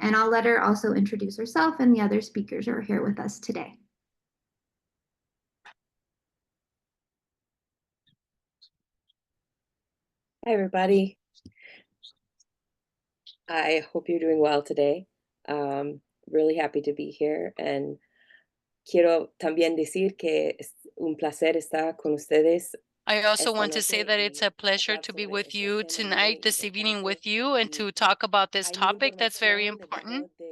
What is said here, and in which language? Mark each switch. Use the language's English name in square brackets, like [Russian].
[English] And I'll let her also introduce herself and the other speakers who are here with us today. Hi, everybody. I hope you're doing well today. Really happy to be here, and [Spanish] quiero también decir que es un placer estar con ustedes. [English] I also want to say that it's a pleasure to be with you tonight, this evening with you, and to talk about this topic that's very important.